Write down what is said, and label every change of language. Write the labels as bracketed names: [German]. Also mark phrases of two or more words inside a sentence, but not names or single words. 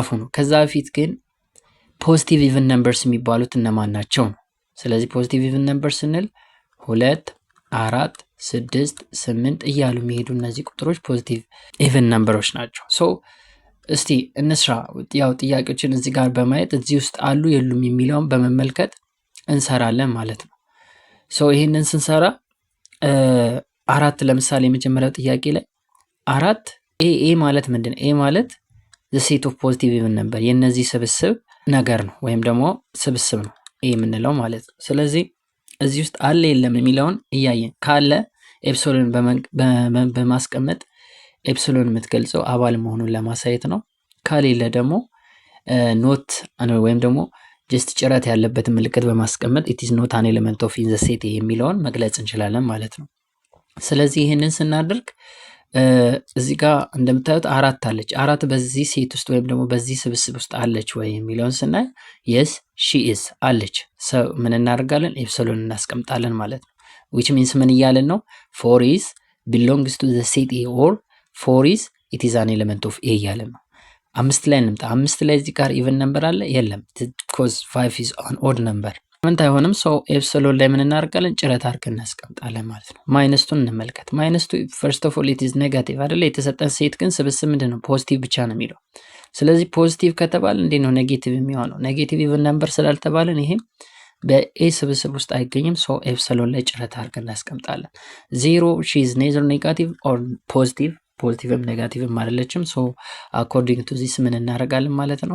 [Amharic] ነው። ከዛ በፊት ግን [English] positive even numbers [Amharic] የሚባሉት እነማን ናቸው ነው። ስለዚህ [English] positive even number [Amharic] ስንል 2 4 6 8 እያሉ የሚሄዱ እነዚህ ቁጥሮች [English] positive even numbers [Amharic] ናቸው። ሶ እስቲ እንስራ። ያው ጥያቄዎችን እዚህ ጋር በማየት እዚህ ውስጥ አሉ የሉም የሚለውን በመመልከት እንሰራለን ማለት ነው። ሶ ይህንን ስንሰራ 4 ለምሳሌ የመጀመሪያው ጥያቄ ላይ 4 ኤ ማለት ምንድን ነው? ኤ ማለት [English] the set of positive even number [Amharic] የነዚህ ስብስብ ነገር ነው ወይም ደግሞ ስብስብ ነው ኤ የምንለው ማለት ነው። ስለዚህ እዚህ ውስጥ አለ የለም የሚለውን እያየን ካለ ኤፕሲሎን በማስቀመጥ ኤፕሲሎን የምትገልጸው አባል መሆኑን ለማሳየት ነው። ከሌለ ደግሞ ኖት ወይም ደግሞ ጀስት ጭረት ያለበትን ምልክት በማስቀመጥ [English] it is not an element of in the set [Amharic] የሚለውን መግለጽ እንችላለን ማለት ነው። ስለዚህ ይህንን ስናደርግ እዚህ ጋር እንደምታዩት 4 አለች። 4 በዚህ ሴት ውስጥ ወይም ደግሞ በዚህ ስብስብ ውስጥ አለች ወይ የሚለውን ስናይ [English] yes she is [Amharic] አለች። ሰው ምን እናደርጋለን? ኤፕሲሎን እናስቀምጣለን ማለት ነው። [English] which means [Amharic] ምን እያለን ነው? [English] 4 is belongs to the set A or 4 is it is an element of A [Amharic] እያለን ነው። 5 ላይ እንምጣ። 5 ላይ እዚህ ጋር [English] even number አለ? [Amharic] የለም [English] because 5 is an odd number [Amharic] ምንት አይሆንም። ሰው ኤፕሲሎን ላይ ምን እናደርጋለን? ጭረት አድርገን እናስቀምጣለን ማለት ነው። ማይነስቱን እንመልከት። ማይነስቱ [English] first of all it is negative [Amharic] አይደለ? የተሰጠን ሴት ግን ስብስብ ምንድን ነው? ፖዚቲቭ ብቻ ነው የሚለው። ስለዚህ ፖዚቲቭ ከተባለ እንዴት ነው ኔጌቲቭ የሚሆነው? [English] negative even number [Amharic] ስላልተባለን ይሄም በኤ ስብስብ ውስጥ አይገኝም። ሶ ኤፕሲሎን ላይ ጭረት አድርገን እናስቀምጣለን። 0 [English] she is neither negative or positive፣ [Amharic] ፖዚቲቭም ኔጋቲቭም አይደለችም። ሶ [English] according to this [Amharic] ምን እናደርጋለን ማለት ነው?